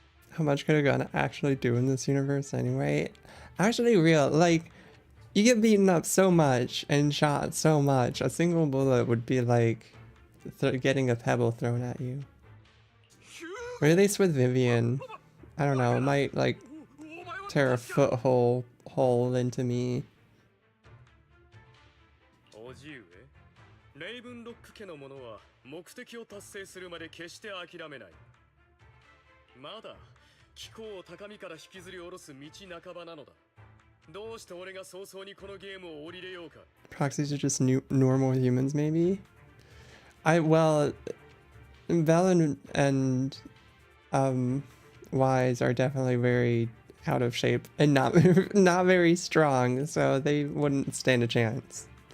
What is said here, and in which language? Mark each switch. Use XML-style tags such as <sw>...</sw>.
<en>How much could a gun actually do in this universe anyway? Actually real, like, you get beaten up so much and shot so much, a single bullet would be like getting a pebble thrown at you. Or at least with Vivian, I don't know, it might like tear a hole into me.</en> <ja>レイブンロック家の者は目的を達成するまで決して諦めない。まだ気候を高みから引きずり下ろす道半ばなのだ。どうして俺が早々にこのゲームを降りれようか。</ja> <en>Proxies are just normal humans, maybe? Well, Vel and Wise are definitely very out of shape and not very strong, so they wouldn't stand a chance.</en>